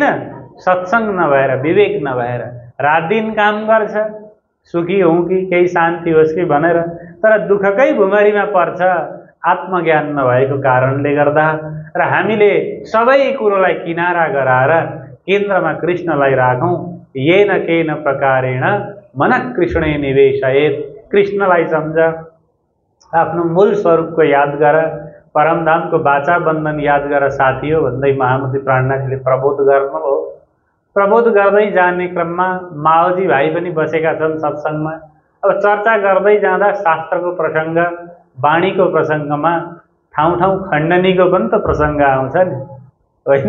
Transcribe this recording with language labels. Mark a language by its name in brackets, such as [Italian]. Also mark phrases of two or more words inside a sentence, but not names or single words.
[Nepali] सत्संग नभएर, विवेक नभएर रात दिन काम गर्छ, सुखी हौँ कि केही शान्ति होस् कि भनेर, तर दुःखकै भुमरीमा पर्छ आत्मज्ञान नभएको कारणले गर्दा। र हामीले सबै कुरोलाई किनारा गराएर केन्द्रमा कृष्णलाई राखौँ। [Sanskrit] येन केन प्रकारेण मन कृष्णे निवेशयेत। [Nepali] कृष्णलाई सम्झ, आफ्नो मूल स्वरूपको याद गर, परमधामको बाचा बन्धन याद गर साथी हो भन्दै महामती प्राणनाथले प्रबोध गर्नुभयो। प्रबोध गर्दै जाने क्रममा माओजी भाइ पनि बसेका छन् सत्सङ्गमा। अब चर्चा गर्दै जाँदा शास्त्रको प्रसङ्ग, वाणीको प्रसङ्गमा ठाउँ ठाउँ खण्डनीको पनि त प्रसङ्ग आउँछ नि, होइन?